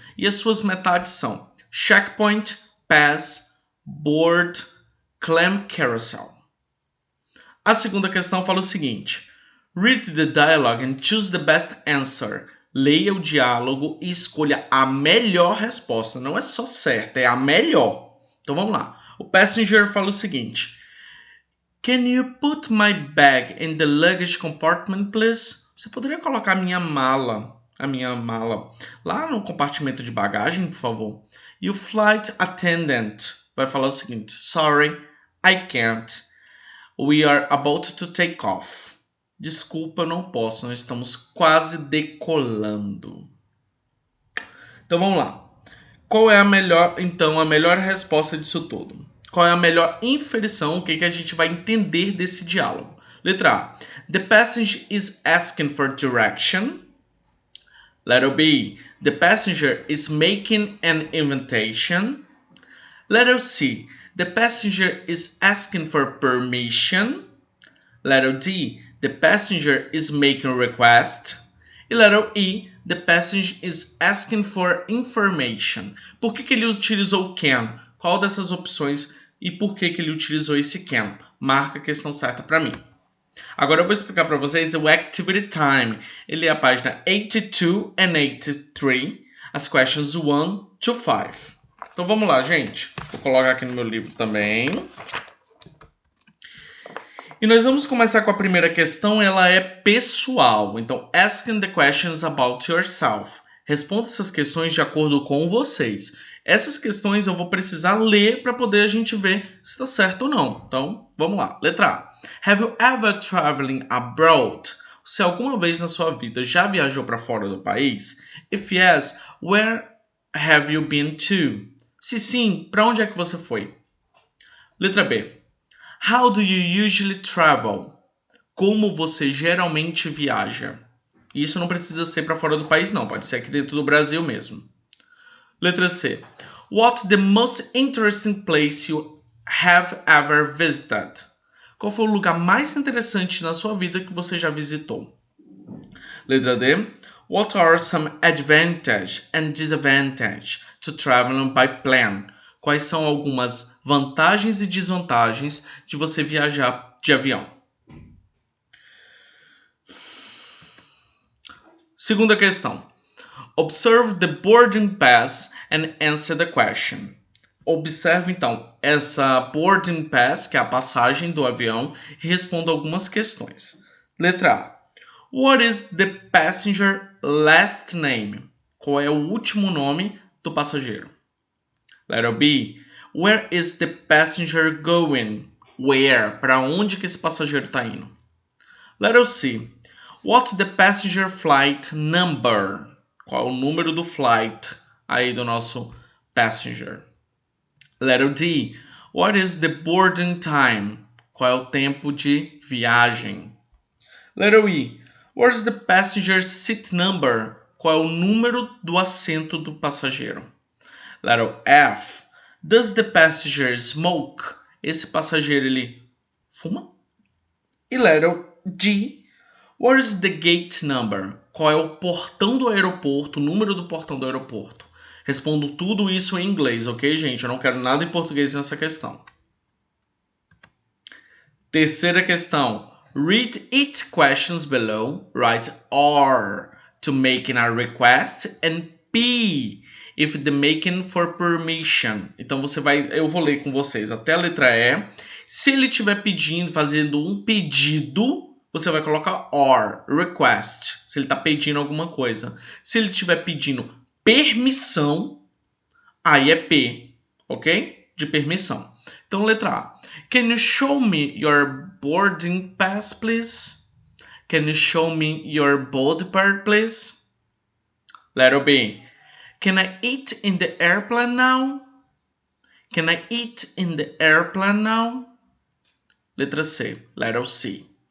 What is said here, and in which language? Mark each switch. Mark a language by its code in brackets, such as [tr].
[pt] E as suas metades são checkpoint, pass, board, clam carousel. A segunda questão fala o seguinte: [en] read the dialogue and choose the best answer. [pt] Leia o diálogo e escolha a melhor resposta. Não é só certa, é a melhor. Então vamos lá. O passenger fala o seguinte: [en] can you put my bag in the luggage compartment, please? [pt] Você poderia colocar a minha mala lá no compartimento de bagagem, por favor? E o flight attendant vai falar o seguinte: [en] sorry, I can't. We are about to take off. [pt] Desculpa, eu não posso. Nós estamos quase decolando. Então vamos lá. Qual é a melhor resposta disso tudo? Qual é a melhor inferição? O que a gente vai entender desse diálogo? Letra A. [en] The passenger is asking for direction. Letter B. The passenger is making an invitation. Letter C. The passenger is asking for permission. Letter D. The passenger is making a request. E letter E. The passenger is asking for information. [pt] Por que ele utilizou can? Qual dessas opções e por que ele utilizou esse can? Marca a questão certa para mim. Agora eu vou explicar para vocês o Activity Time. Ele é a página 82 and 83, as questions 1 to 5. Então vamos lá, gente. Vou colocar aqui no meu livro também. E nós vamos começar com a primeira questão, ela é pessoal. [en] Então, asking the questions about yourself. [pt] Responda essas questões de acordo com vocês. Essas questões eu vou precisar ler para poder a gente ver se está certo ou não. Então, vamos lá. Letra A. [en] Have you ever traveling abroad? [pt] Você alguma vez na sua vida já viajou para fora do país? [en] If yes, where have you been to? [pt] Se sim, para onde é que você foi? Letra B. [en] How do you usually travel? [pt] Como você geralmente viaja? E isso não precisa ser para fora do país, não. Pode ser aqui dentro do Brasil mesmo. Letra C. [en] What's the most interesting place you have ever visited? [pt] Qual foi o lugar mais interessante na sua vida que você já visitou? Letra D. [en] What are some advantages and disadvantages to traveling by plane? [pt] Quais são algumas vantagens e desvantagens de você viajar de avião? Segunda questão. [en] Observe the boarding pass and answer the question. [pt] Observe então essa boarding pass, que é a passagem do avião, e responda algumas questões. Letra A. [en] What is the passenger last name? [pt] Qual é o último nome do passageiro? Letra B. [en] Where is the passenger going? Where? [pt] Para onde que esse passageiro está indo? Letra C. [en] What's the passenger flight number? [pt] Qual é o número do flight aí do nosso passenger? [en] Letter D. What is the boarding time? [pt] Qual é o tempo de viagem? [en] Letter E. What is the passenger seat number? [pt] Qual é o número do assento do passageiro? [en] Letter F. Does the passenger smoke? [pt] Esse passageiro ele fuma? E letter G. [en] What is the gate number? [pt] Qual é o portão do aeroporto, o número do portão do aeroporto? Respondo tudo isso em inglês, ok, gente? Eu não quero nada em português nessa questão. Terceira questão. [en] Read each questions below. Write R to making a request and P if the making for permission. [pt] Então eu vou ler com vocês até a letra E. Se ele estiver pedindo, fazendo um pedido, você vai colocar or, request, se ele está pedindo alguma coisa. Se ele estiver pedindo permissão, aí é P, ok? De permissão. Então, letra A. [en] Can you show me your boarding pass, please? Can you show me your boarding pass, please? Letter B. Can I eat in the airplane now? Can I eat in the airplane now? [pt] Letra C. [en] Letter C.